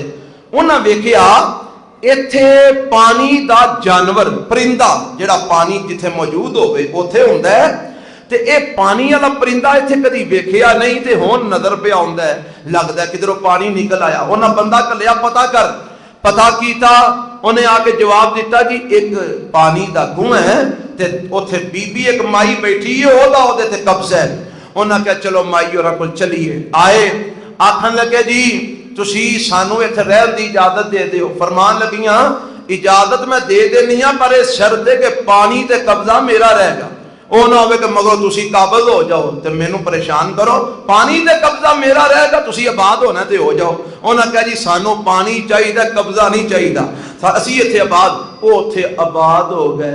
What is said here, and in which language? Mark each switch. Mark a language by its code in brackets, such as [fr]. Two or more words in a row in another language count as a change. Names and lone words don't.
[pa] انہاں ویکھیا ایتھے پانی دا جانور پرندہ جڑا پانی جتھے موجود ہوئے اوتھے ہوندا ہے, تے اے پانی والا پرندہ ایتھے کدی ویکھیا نہیں تے ہن نظر پہ آوندا ہے, لگدا ہے کدھروں پانی نکل آیا. انہاں بندہ کلیا پتہ کر, پتہ کیتا, انہیں آ کے جواب دیتا جی ایک پانی دا کنواں ہے تے اوتھے بی بی ایک مائی بیٹھی ہے, او دا اودے تے قبضہ ہے. انہاں کہا چلو مائی اور کول چلیے. آئے آکھن لگے جی تسی سانو ایتھے رہن دی اجازت دے دیو. فرمان لگیاں اجازت میں دے دینی ہاں پر اس شرط ہے کہ پانی تے قبضہ میرا رہے گا. وہ نہ ہوئے کہ مگو تسی قابض ہو جاؤ تو مینوں پریشان کرو، پانی دے قبضہ میرا رہے گا، تسی آباد ہونا تے ہو جاؤ۔ انہاں کہا جی سانو پانی چاہیے، قبضہ نہیں چاہیے، اسی اتھے آباد، وہ اتھے آباد ہو گئے۔